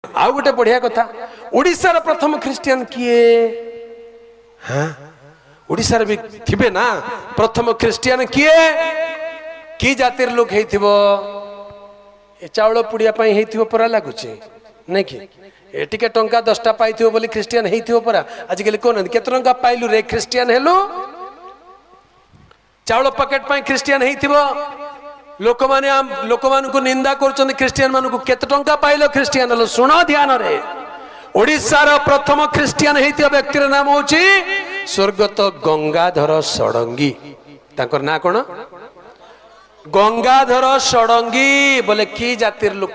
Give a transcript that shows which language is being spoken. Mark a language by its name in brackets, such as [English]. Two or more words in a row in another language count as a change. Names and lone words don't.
[Odia] ଆଉ ଗୋଟେ ବଢ଼ିଆ କଥା ଓଡ଼ିଶାର ପ୍ରଥମ ଖ୍ରୀଷ୍ଟିଆନ କିଏ ହଁ ଓଡ଼ିଶାର ଭି ଥିବେ ନା ପ୍ରଥମ ଖ୍ରୀଷ୍ଟିଆନ କିଏ କି ଜାତିର ଲୋକ ହୋଇଥିବ ଏ ଚାଉଳ ପୁଡ଼ିଆ ପାଇଁ ହୋଇଥିବ ପରା ଲାଗୁଛି ନାହିଁ କି ଏ ଟିକେ ଟଙ୍କା 10ଟା ପାଇଥିବ ବୋଲି ଖ୍ରୀଷ୍ଟିଆନ ହୋଇଥିବ ପରା ଆଜି କାଲି କୋଉ କେତେ ଟଙ୍କା ପାଇଲୁ ରେ ଖ୍ରୀଷ୍ଟିଆନ ହେଲୁ ଚାଉଳ ପ୍ୟାକେଟ ପାଇଁ ଖ୍ରୀଷ୍ଟିଆନ ହୋଇଥିବ ଲୋକ ମାନ କୁ ନିନ୍ଦା କର ଖ୍ରୀଷ୍ଟିଆନ ମାନ କୁ କେତେ ଟଙ୍କା ପାଇଲ ଖ୍ରୀଷ୍ଟିଆନ ହେଲ ଶୁଣ ଧ୍ୟାନ ରେ ଓଡ଼ିଶାର ପ୍ରଥମ ଖ୍ରୀଷ୍ଟିଆନ ହୋଇଥିବା ବ୍ୟକ୍ତିର ନାମ ହେଉଛି ସ୍ୱର୍ଗତ ଗଙ୍ଗାଧର ଷଡ଼ଙ୍ଗୀ ତାଙ୍କର ନା କୋଉ ଗଙ୍ଗାଧର ଷଡ଼ଙ୍ଗୀ ବୋଲେ କି ଜାତିର ଲୋକ